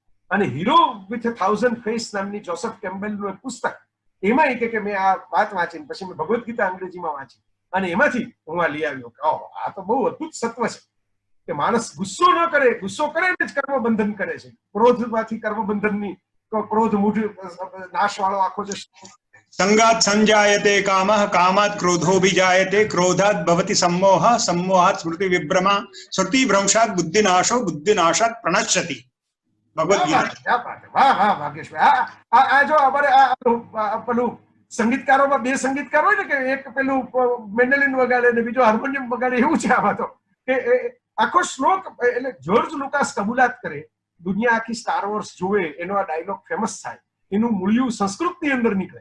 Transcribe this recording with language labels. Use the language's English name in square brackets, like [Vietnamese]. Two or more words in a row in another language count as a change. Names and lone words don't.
[Gujarati] અને હીરો વિથ 1000 ફેસ નામની જોસેફ કેમ્બેલનું એક પુસ્તક, એમાં એ કે મેં આ વાત વાંચીને પછી મેં ભગવદ્ ગીતા અંગ્રેજીમાં વાંચી અને એમાંથી હું આ લઈ આવ્યો કે આ તો બહુ અદભુત સત્વ છે કે માણસ ગુસ્સો ન કરે, ગુસ્સો કરે ને જ કર્મ બંધન કરે છે. ક્રોધમાંથી કર્મ બંધનની ક્રોધ મૂઢ નાશ વાળો આખો જે [Sanskrit] સંગાત સંજાયતે કામઃ, કામાત ક્રોધોభిજાયતે, ક્રોધાત ભવતિ सम्मोहः, सम्मोहात् स्मृति विभ्रमा, स्मृति भ्रंशात् बुद्धिनाशो, बुद्धिनाशात् प्रणश्यति. [Gujarati] ભગવદ ગીતા. વાહ વાહ ભાગ્યેશભાઈ. આ જો અમારે પેલું સંગીતકારોમાં 2 સંગીતકાર હોય ને કે એક પેલું મેન્ડોલિન વગાડે ને બીજો હાર્મોનિયમ વગાડે, એવું છે આમાં તો કે આખો શ્લોક. એટલે જ્યોર્જ લુકાસ કબૂલાત કરે, દુનિયા આખી સ્ટાર વોર્સ જોવે, એનો આ ડાયલોગ ફેમસ થાય, એનું મૂળિયું સંસ્કૃતની અંદર નીકળે.